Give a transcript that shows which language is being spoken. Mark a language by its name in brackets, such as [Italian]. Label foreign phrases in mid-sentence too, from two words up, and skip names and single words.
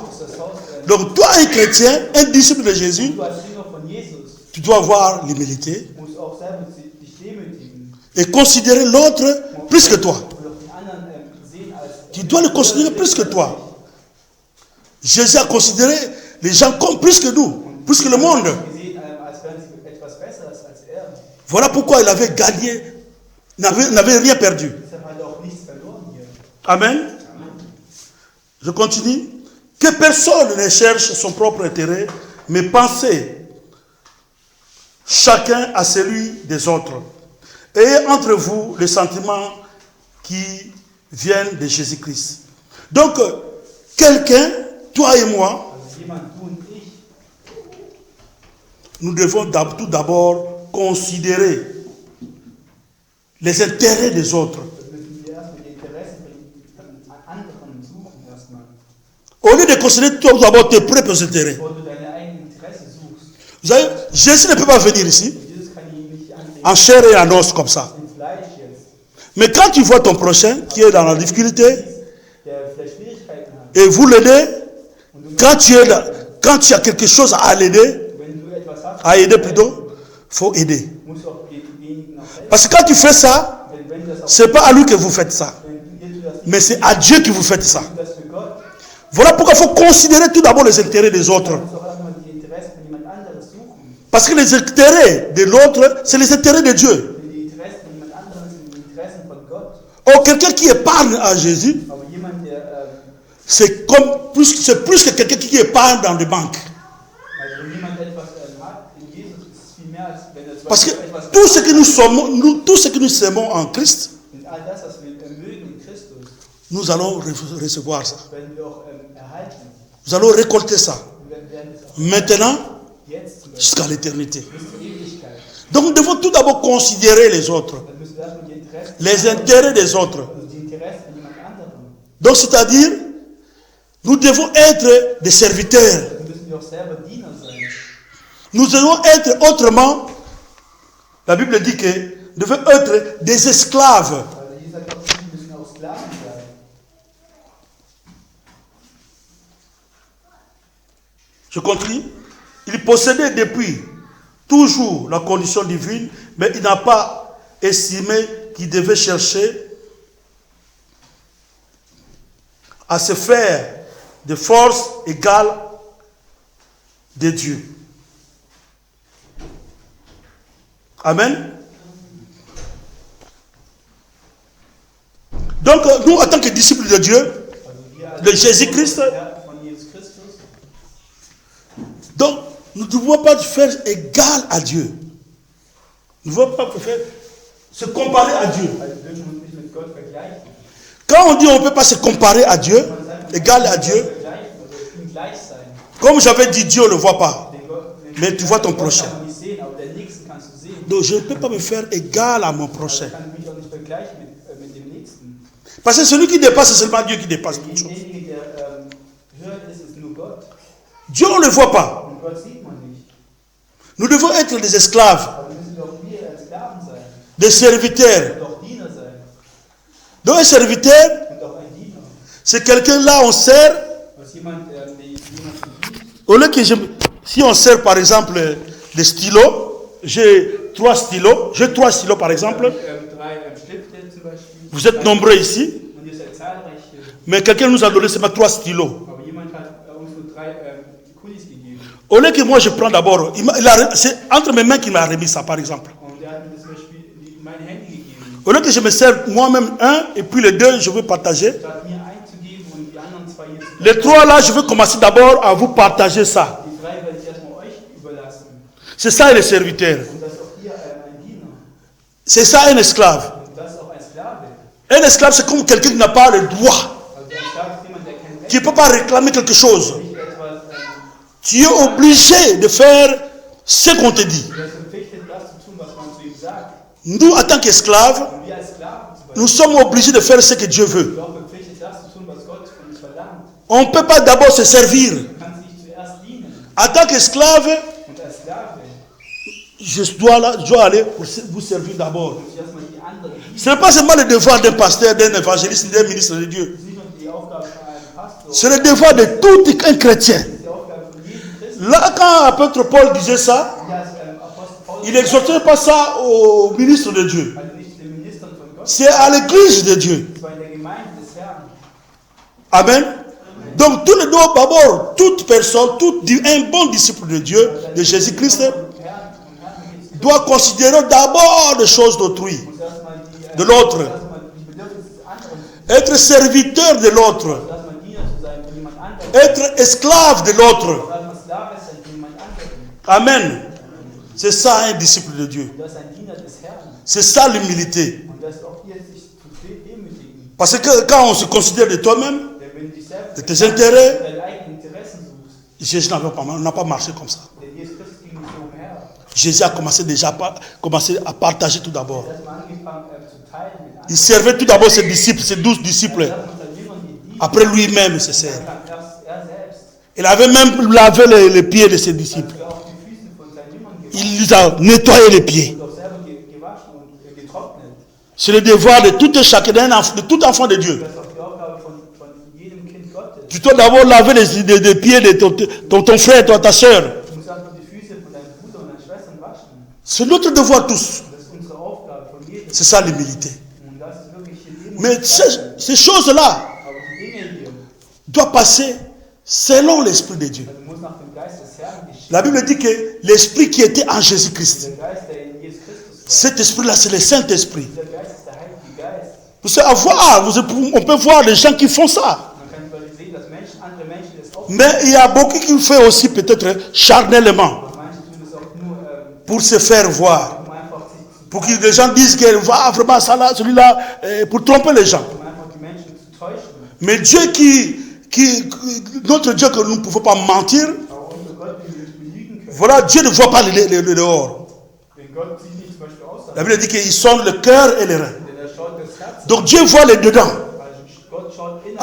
[French] Donc toi, un chrétien, un disciple de Jésus, tu dois avoir l'humilité et considérer l'autre plus que toi. Tu dois le considérer plus que toi. Jésus a considéré les gens comme plus que nous, plus que le monde. Voilà pourquoi il avait gagné, n'avait rien perdu. [German] Deshalb hat er auch nichts verloren hier. [French] Amen. Je continue. Que personne ne cherche son propre intérêt, mais pensez chacun à celui des autres. Ayez entre vous les sentiments qui viennent de Jésus-Christ. Donc, quelqu'un, toi et moi, [German] Also jemand, du und ich, [French] nous devons tout d'abord considérer les intérêts des autres. [German] müssen wir erstmal die Interessen von anderen suchen erstmal. [French] Au lieu de considérer tout d'abord tes propres intérêts. [German] Bevor du deine eigenen Interessen suchst. [French] Vous savez, Jésus ne peut pas venir ici [German] Jesus kann ihn nicht ansehen. [French] en chair et en os comme ça. [German] Ins Fleisch jetzt. [French] Mais quand tu vois ton prochain qui est dans la difficulté [German] Der vielleicht Schwierigkeiten hat. [French] et vous l'aidez, [German] Und du [French] quand tu as quelque chose à l'aider, [German] wenn du etwas hast, [French] à aider plutôt, faut aider. [German] musst du auch denjenigen auch helfen. [French] Parce que quand tu fais ça, [German] Wenn du das auch, [French] c'est pas à lui que vous faites ça, [German] wenn du das nicht [French] mais c'est à Dieu que vous faites ça. [German] tust, das für Gott. [French] Voilà pourquoi il faut considérer tout d'abord les intérêts des autres. [German] Du musst auch erstmal die Interessen von jemand anderes suchen. [French] Parce que les intérêts de l'autre, c'est les intérêts de Dieu. [German] Denn die Interessen von jemand anderes sind die Interessen von Gott. [French] Or, quelqu'un qui épargne à Jésus, [German] Aber jemand, der [French] c'est plus que quelqu'un qui épargne dans des banques. [German] also wenn jemand etwas hat in Jesus, ist es viel mehr als wenn er zum [French] Parce que [German] Beispiel etwas [French] tout ce que nous sommes, tout ce que nous semons en Christ, [German] und all das, was wir mögen in Christus, [French] nous allons recevoir ça. [German] werden wir auch erhalten. [French] Nous allons récolter ça. [German] Wir werden es auch [French] Maintenant, [German] jetzt zum Beispiel [French] jusqu'à l'éternité. [German] bis zur Ewigkeit. [French] Donc nous devons tout d'abord considérer les autres, [German] Dann müssen wir erstmal die Interessen, [French] les intérêts des autres. [German] also die Interessen von jemand anderem, [French] Donc c'est-à-dire, nous devons être des serviteurs. [German] dann müssen wir auch selber Diener sein. [French] Nous devons être autrement, la Bible dit que nous devons être des esclaves. [German] Also Jesus sagt auch, wir müssen auch Sklaven sein. [French] Je continue. Il possédait depuis toujours la condition divine, mais il n'a pas estimé qu'il devait chercher à se faire de force égale de Dieu. Amen. Donc, nous, en tant que disciples de Dieu, [German] Also wir als [French] de Jésus-Christ, [German] Ja, von Jesus Christus, [French] donc, nous ne devons pas faire égal à Dieu. Nous ne devons pas faire se comparer à Dieu. [German] also wir dürfen uns nicht mit Gott vergleichen. [French] Quand on dit on ne peut pas se comparer à Dieu, [German] Man sagt, [French] égal à [German] wir [French] Dieu, [German] können vergleichen oder ihm gleich sein. [French] comme j'avais dit, Dieu ne le voit pas. [German] Den [French] Mais tu vois ton [German] Gott [French] prochain. [German] kann man nicht sehen, aber den Nächsten kannst du sehen. [French] Donc je ne peux pas me faire égal à mon [German] Also [French] prochain. [German] ich kann mich auch nicht vergleichen mit dem Nächsten. [French] Parce que celui qui dépasse, c'est seulement Dieu qui dépasse toute chose. [German] Derjenige, der höher ist nur Gott. [French] Dieu, on ne le voit pas. [German] Und Gott sieht man nicht. [French] Nous devons être des esclaves, [German] Aber müssen wir auch wir als Sklaven sein. [French] des serviteurs. [German] Und auch Diener sein. [French] Donc un serviteur, [German] Und auch ein Diener. [French] c'est quelqu'un là, on sert. [German] Was jemand, der jemand dient. [French] Au lieu que si on sert par exemple des stylos, j'ai trois stylos par exemple. [German] Drei Stifte zum Beispiel. [French] Vous êtes nombreux ici, [German] Und ihr seid zahlreich hier. [French] mais quelqu'un nous a donné seulement trois stylos. [German] Aber jemand hat uns nur drei Kulis gegeben. [French] Au lieu que moi je prends d'abord, c'est entre mes mains qu'il m'a remis ça par exemple. [German] Und der hat mir zum Beispiel in mein Handy gegeben. [French] Au lieu que je me sers moi-même un et puis les deux je veux partager. [German] Statt mir einzugeben und die anderen zwei hier zu [French] Les trois là, je veux commencer d'abord à vous partager ça. [German] Die drei werde ich erstmal euch überlassen. [French] C'est ça le serviteur. [German] Und das ist auch hier ein Diener. [French] C'est ça un esclave. [German] Und das ist auch ein Sklave. [French] Un esclave c'est comme quelqu'un qui n'a pas le droit, [German] Also ein Sklave ist jemand, der kein Recht [French] qui ne peut pas réclamer quelque chose. [German] nicht etwas, [French] Tu es obligé de faire ce qu'on te dit. [German] der ist verpflichtet, das zu tun, was man zu ihm sagt. [French] Nous, en tant qu'esclaves, [German] Und wir als Sklaven zum Beispiel [French] nous sommes obligés de faire ce que Dieu veut. [German] sind auch verpflichtet, das zu tun, was Gott von uns verlangt. [French] On ne peut pas d'abord se servir. [German] Du kannst nicht zuerst dienen. [French] En tant qu'esclave, [German] Und als Sklave [French] je dois aller pour vous servir d'abord. [German] muss ich erstmal die anderen dienen. [French] Ce n'est pas seulement le devoir d'un pasteur, d'un évangéliste, d'un ministre de Dieu. [German] Das ist nicht nur die Aufgabe von einem Pastor, [French] C'est le devoir de tout un chrétien. [German] das ist die Aufgabe von jedem Christen. [French] Là, quand l'apôtre Paul disait ça, [German] Und als Apostel Paulus [French] il n'exhortait pas ça au ministre de Dieu. [German] also nicht den Ministern von Gott, [French] C'est à l'église de Dieu. [German] es war in der Gemeinde des Herrn. [French] Amen. Donc, tout le dos, d'abord, toute personne, un bon disciple de Dieu, de Jésus-Christ, doit considérer d'abord les choses d'autrui, [German] muss erstmal [French] de l'autre. [German] erstmal die Bedürfnisse des anderen, [French] Être serviteur de l'autre, [German] erstmal Diener zu sein von jemand anderem, [French] être esclave de l'autre. [German] erstmal Sklave sein von jemand anderem. [French] Amen. C'est ça un disciple de Dieu. [German] Und das ist ein Diener des Herrn. [French] C'est ça l'humilité. [German] Und das ist auch hier sich zu demütigen. [French] Parce que quand on se considère de toi-même, [German] Denn wenn du dich selbst [French] de tes intérêts, [German] deine eigenen Interessen suchst, [French] Jésus n'a pas marché comme ça. [German] denn Jesus Christus ging nicht so umher. [French] Jésus a commencé à partager tout d'abord. [German] Er hat erstmal angefangen zu teilen mit anderen. [French] Il servait tout d'abord ses disciples, ses 12 disciples. [German] Er hat seinen Jüngern gedient. [French] Après lui-même, se sert. [German] Dann erst er selbst. [French] Il avait même lavé les pieds de ses disciples. [German] Er hat auch die Füße von seinen Jüngern gewaschen [French] Il les a nettoyé les pieds. [German] und auch selber gewaschen und getrocknet. [French] C'est le devoir de tout et chacun, de tout enfant de Dieu. [German] Das ist auch die Aufgabe von jedem Kind Gottes. [French] Tu dois d'abord laver les pieds de ton frère, ta soeur. [German] Du musst erstmal die Füße von deinem Bruder und deinen Schwestern waschen. [French] C'est notre devoir tous. [German] Das ist unsere Aufgabe von jedem. [French] C'est ça l'humilité. [German] Und das ist wirklich hier Demut. [French] Mais ces choses-là [German] Aber die Dinge hier, [French] doivent passer selon l'Esprit de Dieu. [German] also muss nach dem Geist des Herrn geschehen. [French] La Bible dit que l'Esprit qui était en Jésus-Christ, [German] Der Geist, der in Jesus Christus war, [French] cet Esprit-là, c'est le Saint-Esprit. [German] dieser Geist ist der Heilige Geist. [French] Vous savez, on peut voir des gens qui font ça. [German] Man kann überall sehen, dass andere Menschen das auch tun. [French] Mais il y a beaucoup qui le font aussi peut-être charnellement, [German] Aber manche tun das auch nur, [French] pour se faire voir. [German] um einfach sich zu [French] Pour que les gens disent que vraiment ça là, celui-là, pour tromper les gens. [German] um einfach die Menschen zu täuschen. [French] Mais Dieu notre Dieu que nous ne pouvons pas mentir, [German] Aber unser Gott, den wir nicht belügen können. [French] voilà, Dieu ne voit pas le dehors. [German] Denn Gott sieht nicht zum Beispiel außerhalb. [French] La Bible dit qu'il sonde le cœur et les reins. [German] Denn er schaut das Herz. [French] Donc Dieu voit les dedans. [German] Also Gott schaut innerlich.